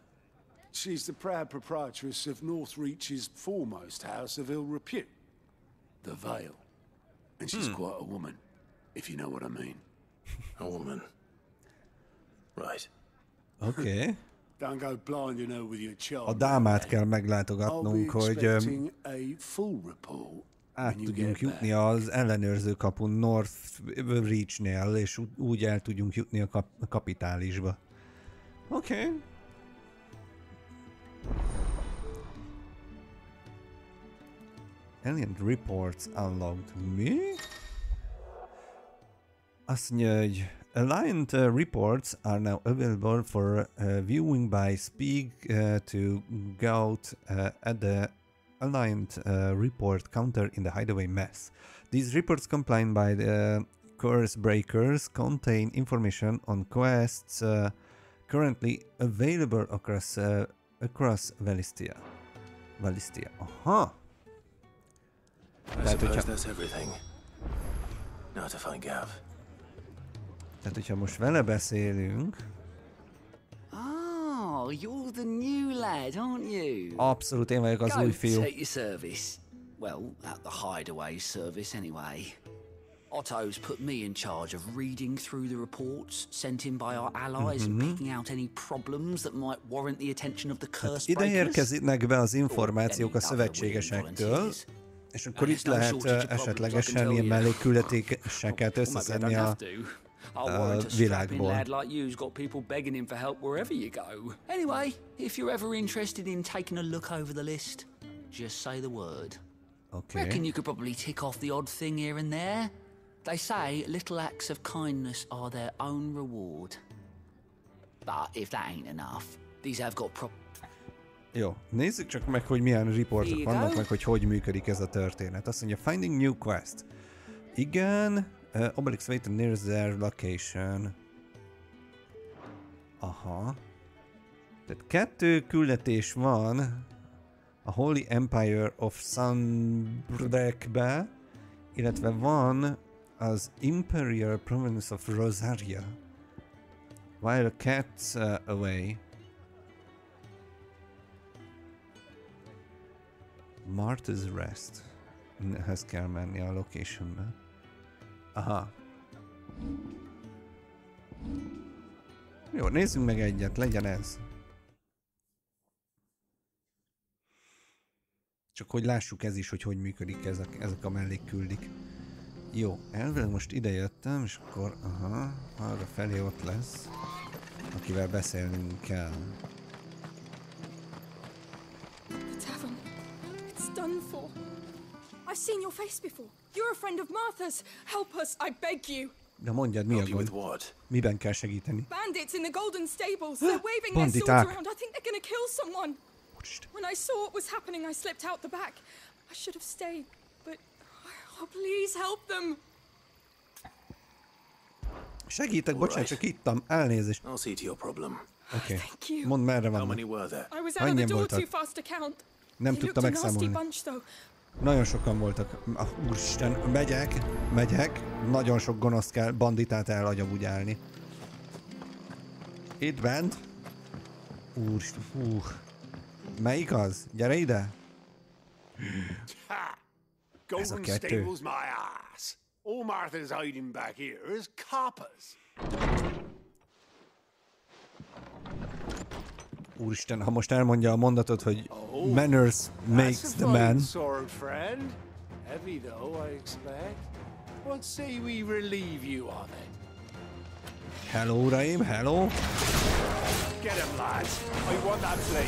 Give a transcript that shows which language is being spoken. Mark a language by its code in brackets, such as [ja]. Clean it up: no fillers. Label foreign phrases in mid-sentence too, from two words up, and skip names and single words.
[en] She's the proud proprietress of Northreach's foremost house of ill repute, the Vale. And she's quite a woman, if you know what I mean. A woman. Right. Okay. Don't go blinding her with your child. [hu] A dámát kell meglátogatnunk, hogy át tudjunk jutni az ellenőrző kapun Northreach-nél, és úgy el tudjunk jutni a kapitálisba. Oké. [en] Alien reports unlocked. [hu] Mi? Azt mondja, hogy [en] Alliant reports are now available for viewing by speak to Goat at the Alliant report counter in the hideaway mess. These reports compiled by the Curse Breakers contain information on quests currently available across Valistia. Aha! I suppose that's everything. Now to find Gav. [hu] Tehát, hogyha most vele beszélünk... [en] Oh, you're the new lad, aren't you? [hu] Abszolút, én vagyok az új fiú. [en] Take your service. Well, at the hideaway service anyway. Otto's put me in charge of reading through the reports sent in by our allies and picking out any problems that might warrant the attention of the Curse Breakers. [hu] Ide érkeznek be az információk a szövetségesektől, és akkor itt lehet esetlegesen ilyen mellékküldetéseket összeszedni a világból. [en] Like you's got people begging him for help wherever you go. Anyway, if you're ever interested in taking a look over the list, just say the word. Okay. Reckon you could probably tick off the odd thing here and there. They say little acts of kindness are their own reward. But if that ain't enough, these have got [hu] Jó, nézzük csak meg, hogy milyen riportok vannak, meg hogy működik ez a történet. Azt mondja, [en] finding new quest. Igen, Obelix wait near their location. [hu] Aha. Tehát 2 küldetés van a Holy Empire of Sunbreakbe, illetve van az Imperial Province of Rosaria. [en] While the cat's away. Martha's Rest. [hu] Ehhez kell menni a locationbe. Aha. Jó, nézzünk meg egyet, legyen ez. Csak hogy lássuk ez is, hogy működik ezek a mellékküldik. Jó, elvileg most ide jöttem, és akkor, aha, arra felé ott lesz, akivel beszélnünk kell. [en] The tavern. It's done for. I've seen your face before. You're a friend of Martha's. Help us, I beg you. [hu] De mondjad, mi a gond? Miben kell segíteni? [en] Bandits in the Golden Stables. They're waving their swords around. I think they're gonna kill someone. When I saw what was happening, I slipped out the back. I should have stayed, but oh, please help them. [hu] Segítek, bocsánat, csak ittam. Elnézést. [en] I'll see to your problem. [hu] Oké. Mondd, merre vannak. Hányan voltak? Nem tudtam megszámolni. Nagyon sokan voltak. Úristen, megyek. Nagyon sok gonosz kell banditát elagyabúgyálni. Itt bent. Úristen, hú. Melyik az? Gyere ide! Ez a kettő. [en] All Martha's hiding back here is coppers. [hu] Úristen, ha most elmondja a mondatot, hogy [en] manners makes the man. Sword friend. Heavy though, I expect. What say we relieve you of it? [hu] Hello, uraim, hello. [en] Get him, lads. I want that blade.